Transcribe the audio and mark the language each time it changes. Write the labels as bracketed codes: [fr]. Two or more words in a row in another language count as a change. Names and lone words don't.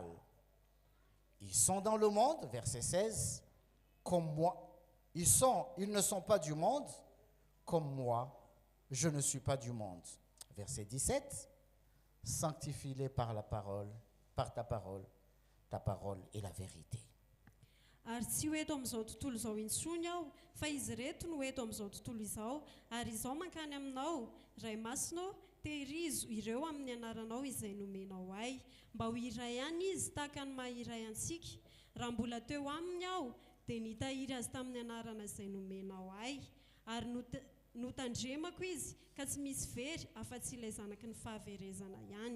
[fr] Ils sont dans le monde, verset 16, comme moi. Ils ne sont pas du monde, comme moi, je ne suis pas du monde. Verset 17, sanctifie-les par la parole, par ta parole est la vérité. [mg] ary tsy ho eto amin'izao tontolo izao intsony aho fa izy reto no eto amin'izao tontolo izao ary izao mankany aminao ray masonao tehirizo ireo amin'ny anaranao izay nomenao ahy mba ho iray ihany izy tahaka ny maha-iray antsika raha mbola teo aminy aho dia nitahiry azy tamin'ny anarana izay nomenao ahy ary notandremako izy ka tsy misy very afa-tsy ilay zanaky ny fahaverezana ihany